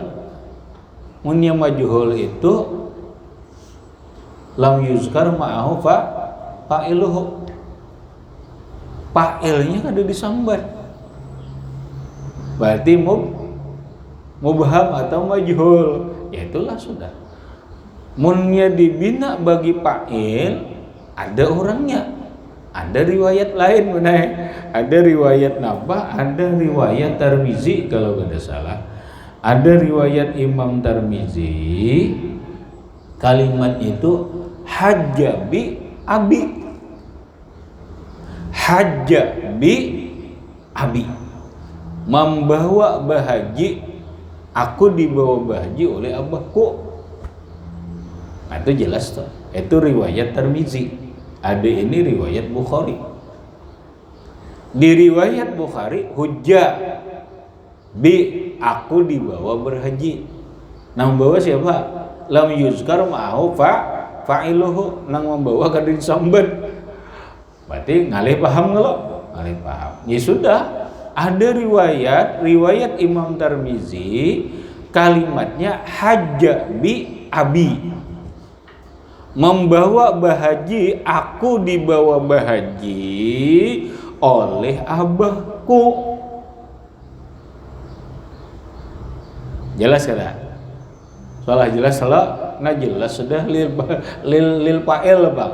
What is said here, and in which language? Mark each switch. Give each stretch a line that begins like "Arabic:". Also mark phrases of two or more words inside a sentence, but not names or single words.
Banjar: Mun yang majhul itu
Arabic: lam yuzkar ma'ahu fa'iluhu.
Banjar: Fa'ilnya kada disambat. Berarti mubham atau majhul. Ya itulah sudah. Munnya dibina bagi fa'il, ada orangnya. Ada riwayat lain benar. Ada riwayat Nabah, ada riwayat Tirmizi kalau tidak salah. Ada riwayat Imam Tirmizi, kalimat itu
Arabic: hajja bi abi. Hajja bi abi.
Banjar: Membawa bahaji, aku dibawa bahaji oleh abahku. Nah itu jelas tuh. Itu riwayat Tirmizi. Ada ini riwayat Bukhari. Di riwayat Bukhari
Arabic: hujjah bi,
Banjar: aku dibawa berhaji. Nang membawa siapa?
Arabic: Lam yuzkar ma'ahu fa'iluhu.
Banjar: Nang membawa kadin sambat. Berarti ngalih paham nggak lo? Ngalih paham. Ya sudah. Ada riwayat Imam Tirmizi, kalimatnya
Arabic: hajja bi abi.
Banjar: Membawa bahaji, aku dibawa bahaji oleh abahku. Jelas kada? Soalnya jelas salah, nah jelas sudah
Arabic: lil fa'il
Banjar: bang.